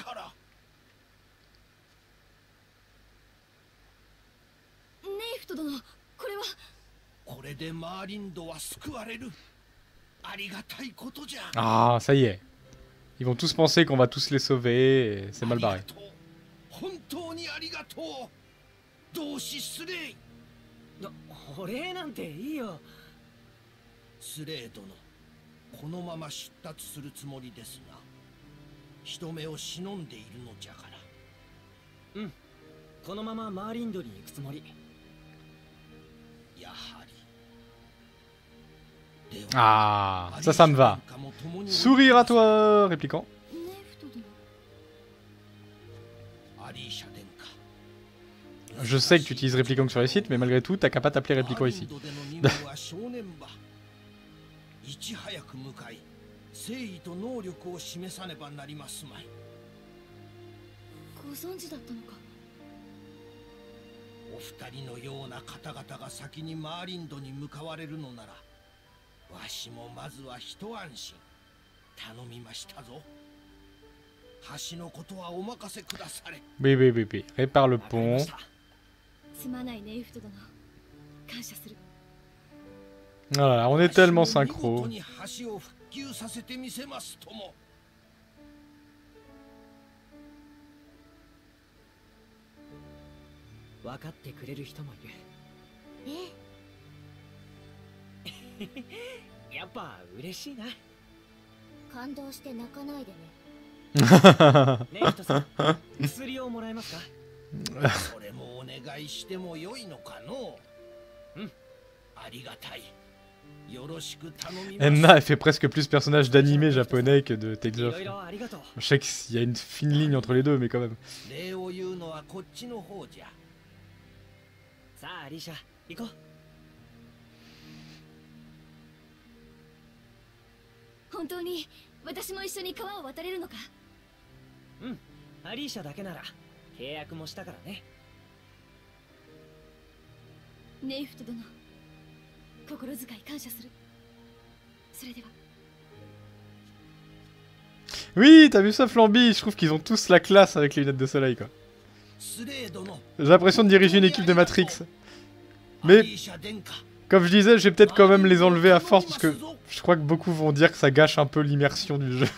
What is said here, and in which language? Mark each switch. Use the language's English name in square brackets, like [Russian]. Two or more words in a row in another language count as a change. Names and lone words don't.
[Japanese] これでマーリンドは救われる。ありがたいことじゃ。 [French] Ah, ça y est. Ils vont tous penser qu'on va tous les sauver et c'est mal barré. [Japanese] 本当にありがとう。同志スレイ。お礼なんていいよ。スレイ殿、このまま出立するつもりですが、人目を忍んでいるのじゃから。このままマーリンドに行くつもり。 [French] Ah, ça me va. Sourire à toi, répliquant. Je sais que tu utilises Replicant sur les sites, mais malgré tout, t'as qu'à pas t'appeler Replicant ici. [Japanese] いち早く向かい誠意と能力を示さねばなりますまい。ご存知だったのか。お二人のような方々が先にマーリンドに向かわれるのなら、わしもまずは一安心頼みましたぞ。橋のことはお任せくだされ。 [French] BBBB, répare le pont. [Japanese] すまないね、イフト殿。感謝する。 [French] Voilà, on est tellement synchro. [Japanese] 橋を復旧させてみせますとも。分かってくれる人もいる。やっぱ嬉しいな。感動して泣かないでね。ねえ人さん、薬をもらえますか。それもお願いしてもよいのかの。うん、ありがたい。 [French] Enna, elle fait presque plus personnage d'animé japonais que de Tales of. Je sais qu'il y a une fine ligne entre les deux, mais quand même. [Japanese] さあ、アリシャ、行こう。本当に私も一緒に川を渡れるのか。うん、アリシャだけなら契約もしたからね。ネイフト殿。 心遣い感謝する。それでは。 [French] Oui, t'as vu ça, Flamby? Je trouve qu'ils ont tous la classe avec les lunettes de soleil, quoi. J'ai l'impression de diriger une équipe de Matrix. Mais, comme je disais, je vais peut-être quand même les enlever à force, parce que je crois que beaucoup vont dire que ça gâche un peu l'immersion du jeu.